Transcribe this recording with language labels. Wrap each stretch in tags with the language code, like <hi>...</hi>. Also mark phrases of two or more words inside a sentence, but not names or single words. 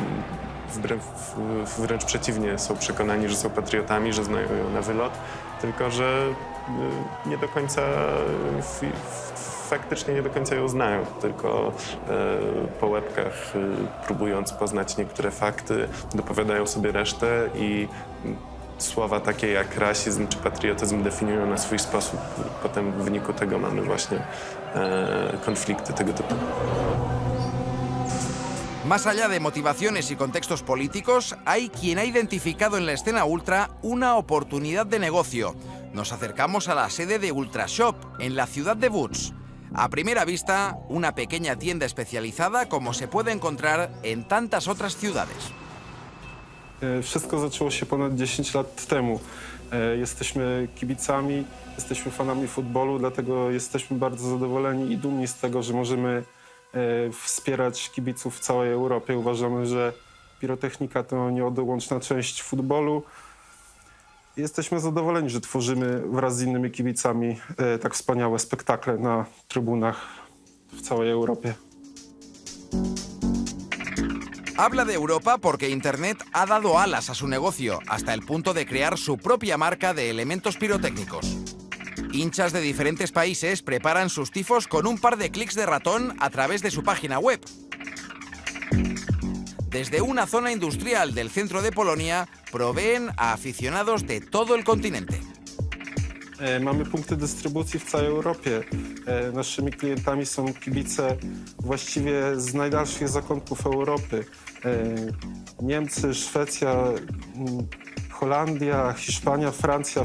<pl>Wręcz przeciwnie, są przekonani, że są patriotami, że znają ją na wylot, tylko że nie do końca, faktycznie nie do końca ją znają, tylko po łebkach, próbując poznać niektóre fakty, dopowiadają sobie resztę i słowa takie jak rasizm czy patriotyzm definiują na swój sposób. Potem w wyniku tego mamy właśnie konflikty tego typu.</pl> <es>Más allá de motivaciones y contextos políticos, hay quien ha identificado en la escena ultra una oportunidad de negocio. Nos acercamos a la sede de Ultrashop, en la ciudad de Łódź. A primera vista, una pequeña tienda especializada como se puede encontrar en tantas otras ciudades.</es> <pl>Wszystko zaczęło się ponad 10 lat temu. Jesteśmy kibicami, jesteśmy fanami futbolu, dlatego jesteśmy bardzo zadowoleni i dumni z tego, że możemy wspierać kibiców w całej Europie. Uważamy, że pirotechnika to nieodłączna część futbolu. Jesteśmy zadowoleni, że tworzymy wraz z innymi kibicami tak wspaniałe spektakle na trybunach w całej Europie.</pl> <es>Habla de Europa porque Internet ha dado alas a su negocio, hasta el punto de crear su propia marca de elementos pirotécnicos. Hinchas de diferentes países preparan sus tifos con un par de clics de ratón a través de su página web. Desde una zona industrial del centro de Polonia, proveen a aficionados de todo el continente.</es> <pl>Mamy punkty dystrybucji w całej Europie. Naszymi klientami są kibice właściwie z najdalszych zakątków Europy. Niemcy, Szwecja, Holandia, Hiszpania, Francja.</pl>